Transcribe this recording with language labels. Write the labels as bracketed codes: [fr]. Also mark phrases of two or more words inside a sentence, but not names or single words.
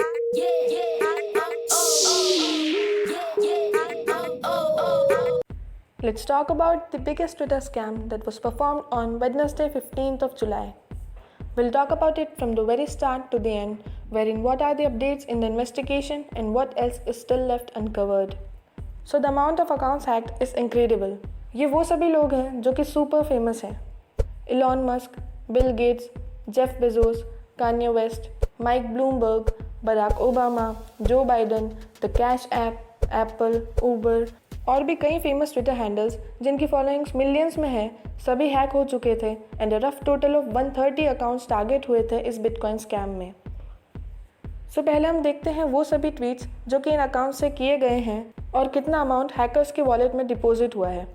[en] Let's talk about the biggest Twitter scam that was performed on Wednesday 15th of July. We'll talk about it from the very start to the end, wherein what are the updates in the investigation and what else is still left uncovered. So the amount of accounts hacked is incredible. [hi] ये वो सभी लोग हैं जो कि [en] super famous [hi] हैं. [en] Elon Musk, Bill Gates, Jeff Bezos, Kanye West, Mike Bloomberg, Barack Obama, Joe Biden, [hi] The Cash App, Apple, Uber और भी कई [en] famous Twitter handles [hi] जिनकी फॉलोइंग्स मिलियंस में है, सभी हैक हो चुके थे [en] and rough total of 130 accounts target [hi] हुए थे इस [en] Bitcoin scam [hi] में. सो पहले हम देखते हैं वो सभी ट्वीट्स जो कि इन अकाउंट से किए गए हैं और कितना [en] amount hackers [hi] के वॉलेट में डिपॉजिट हुआ है.